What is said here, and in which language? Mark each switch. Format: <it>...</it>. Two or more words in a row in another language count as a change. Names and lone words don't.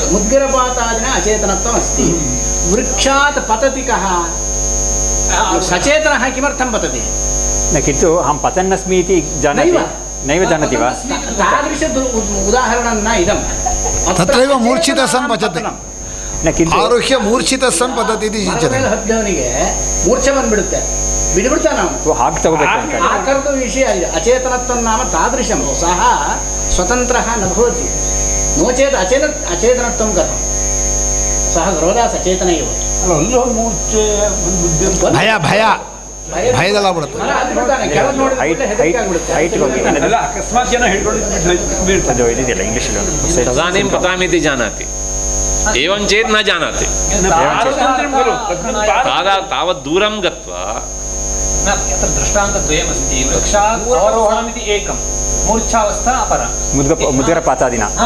<sa>मुद्गरपातादिना अचेतनत्वम् अस्ति। वृक्षात् पतति कः? सचेतनः किमर्थं पतति? न, किन्तु अहं पतन्नस्मि इति जानाति, नैव जानाति वा? तादृश उदाहरणं न इदं। तत्रैव मूर्छितः सन् पचते, न किन्तु ಆರುಹ್ಯ ಮೂರ್ಛಿತ ಸನ್</sa> <kn>ಪದ್ಧತಿ ಇದೆ ಈಚೆ ಹದ್ದವನಿಗೆ ಮೂರ್ಛೆ ಬಂದ್ಬಿಡುತ್ತೆ, ಬಿಡ್ಬಿಡ್ತಾನೆ ನಾವು. ಹಾಗೆ ತಗೋಬೇಕು ಅಂತ ಆ ಥರದ ವಿಷಯ ಇದೆ.</kn> <sa>ಅಚೇತನತ್ವ ನಾಮ ತಾದೃಶಂ ಸಹ ಸ್ವತಂತ್ರಃ ನ ಭವತಿ, नो चेत् अचेतनत्वं कथं? सः सर्वदा सचेतन एव.</sa> <kn>ಭಯ ಭಯ ಭಯದಲ್ಲಾಗ್ಬಿಡುತ್ತೆ. ಅಕಸ್ಮಾತ್ ಜನ ಹಿಡ್ಕೊಂಡು ಇದಿದೆಯಲ್ಲ ಇಂಗ್ಲೀಷಲ್ಲಿ</kn> <sa>तदानीं पतामीति जानाति, एवं चेत् न जानाति। तावत् दूरं गत्वा यत्र दृष्टान्तद्वयमस्ति, वृक्षात् अवरोहणमिति एकं, मूर्छावस्था अपरा, मुद्गरपातादिना</sa>